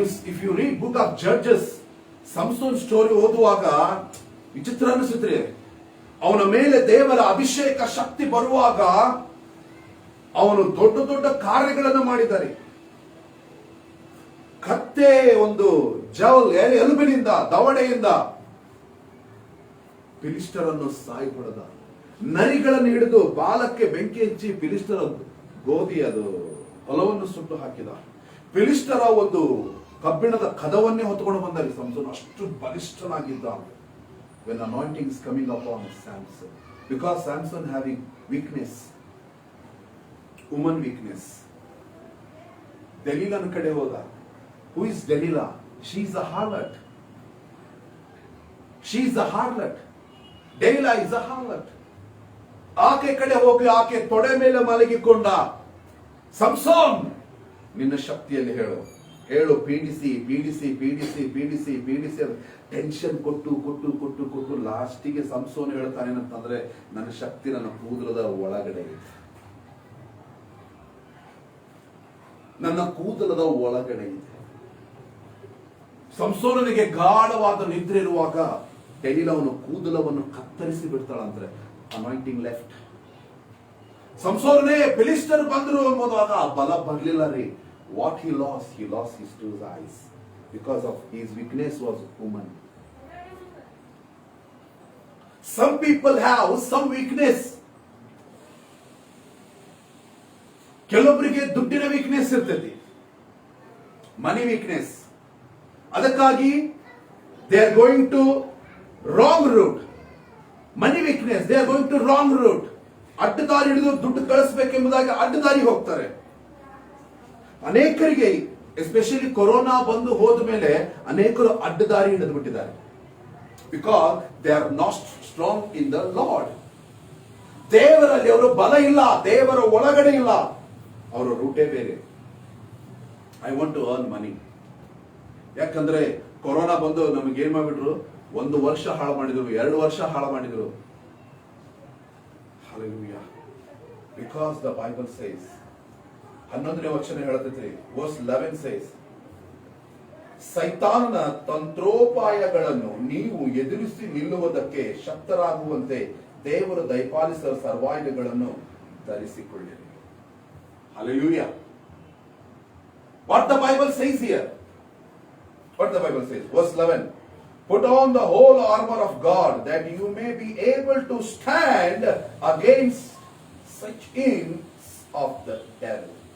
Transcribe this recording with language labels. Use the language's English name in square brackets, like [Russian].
[English] If you read book of Judges, [Kannada] ಸಂಸೋನ್ story ಓದುವಾಗ ವಿಚಿತ್ರ ಅನಿಸುತ್ತೆ. ಅವನ ಮೇಲೆ ದೇವರ ಅಭಿಷೇಕ ಶಕ್ತಿ ಬರುವಾಗ ಅವನು ದೊಡ್ಡ ದೊಡ್ಡ ಕಾರ್ಯಗಳನ್ನು ಮಾಡಿದ್ದಾರೆ. ಕತ್ತೆ ಒಂದು ಎಲುಬಿನಿಂದ ದವಡೆಯಿಂದ ಫಿಲಿಸ್ಟರನ್ನು ಸಾಯಿ ಹೊಡೆದ. ನರಿಗಳನ್ನು ಹಿಡಿದು ಬಾಲಕ್ಕೆ ಬೆಂಕಿ ಹಚ್ಚಿ ಫಿಲಿಸ್ಟರ ಗೋಧಿ ಅದು ಹೊಲವನ್ನು ಸುಟ್ಟು ಹಾಕಿದ. ಫಿಲಿಸ್ಟರ ಒಂದು ಕಬ್ಬಿಣದ ಕದವನ್ನೇ ಹೊತ್ತುಕೊಂಡು ಬಂದರೆ ಸಂಸೋನ್ ಅಷ್ಟು ಬಲಿಷ್ಠನಾಗಿದ್ದ. [English] When anointing is coming upon Samson, because Samson having weakness, woman weakness. [Kannada] ದೆಲೀಲನ ಕಡೆ ಹೋದ. [English] Who is Delilah? She is a harlot. She is a harlot. Delilah is a harlot. [Kannada] ಆಕೆ ಕಡೆ ಹೋಗಿ ಆಕೆ ತೊಡೆ ಮೇಲೆ ಮಲಗಿಕೊಂಡ. ಸಂಸೋನ್, ನಿನ್ನ ಶಕ್ತಿಯಲ್ಲಿ ಹೇಳು, ಪೀಡಿಸಿ ಪೀಡಿಸಿ ಪೀಡಿಸಿ ಪೀಡಿಸಿ ಪೀಡಿಸಿ ಟೆನ್ಷನ್ ಕೊಟ್ಟು ಲಾಸ್ಟಿಗೆ ಸಂಸೋನ್ ಹೇಳ್ತಾನೇನಂತಂದ್ರೆ, ನನ್ನ ಶಕ್ತಿ ನನ್ನ ಕೂದಲದ ಒಳಗಡೆ ಇದೆ. ನನ್ನ ಕೂದಲದ ಒಳಗಡೆ ಇದೆ. ಸಂಸೋನನಿಗೆ ಗಾಢವಾದ ನಿದ್ರೆ ಇರುವಾಗ ದೆಲೀಲಾ ಅವನ ಕೂದಲವನ್ನು ಕತ್ತರಿಸಿ ಬಿಡ್ತಾಳಂದ್ರೆ [English] Anointing left. [Kannada] ಸಂಸೋನನೇ ಫಿಲಿಸ್ಟರ್ ಬಂದ್ರು ಎಂಬುದಾಗ ಬಲ ಬರಲಿಲ್ಲ ರೀ. [English] What he lost his two eyes because of his weakness was woman. Some people have some weakness. [Kannada] ಕೆಲವೊಬ್ಬರಿಗೆ ದುಡ್ಡಿನ ವೀಕ್ನೆಸ್ ಇರ್ತೈತಿ, ಮನಿ ವೀಕ್ನೆಸ್. ಅದಕ್ಕಾಗಿ they are going to wrong route. [English] Money weakness, they are going to wrong route. [Kannada] ಅಡ್ಡದಾರಿ ಹಿಡಿದು ದುಡ್ಡು ಕಳಿಸಬೇಕೆಂಬುದಾಗಿ ಅಡ್ಡದಾರಿ ಹೋಗ್ತಾರೆ. ಅನೇಕರಿಗೆ especially corona ಬಂದು ಹೋದ ಮೇಲೆ ಅನೇಕರು ಅಡ್ಡದಾರಿ ಹಿಡಿದು ಬಿಟ್ಟಿದ್ದಾರೆ. [English] Because they are not strong in the lord. [Kannada] ದೇವರಲ್ಲಿ ಅವರು ಬಲ ಇಲ್ಲ, ದೇವರ ಒಳಗಡೆ ಇಲ್ಲ, ಅವರ ರೂಟೇ ಬೇರೆ. [English] I want to earn money. [Kannada] ಯಾಕಂದ್ರೆ ಕೊರೋನಾ ಬಂದು ನಮಗೆ ಏನ್ ಮಾಡ್ಬಿಟ್ರು, 1 ವರ್ಷ ಹಾಳು ಮಾಡಿದ್ರು, 2 ವರ್ಷ ಹಾಳು ಮಾಡಿದ್ರು. [English] Hallelujah. Because the Bible says, [Kannada] 11ನೇ ವಚನ ಹೇಳುತ್ತೈತಿ, [English] verse 11 says, [Kannada] ಸೈತಾನನ ತಂತ್ರೋಪಾಯಗಳನ್ನು ನೀವು ಎದುರಿಸಿ ನಿಲ್ಲುವುದಕ್ಕೆ ಶಕ್ತರಾಗುವಂತೆ ದೇವರು ದಯಪಾಲಿಸಿದ ಸರ್ವಾಯುಧಗಳನ್ನು ಧರಿಸಿಕೊಳ್ಳಿರಿ. [English] Hallelujah. What the Bible says here? What the Bible says? Verse 11. Put on the whole armor of God that you may be able to stand against such schemes of the devil.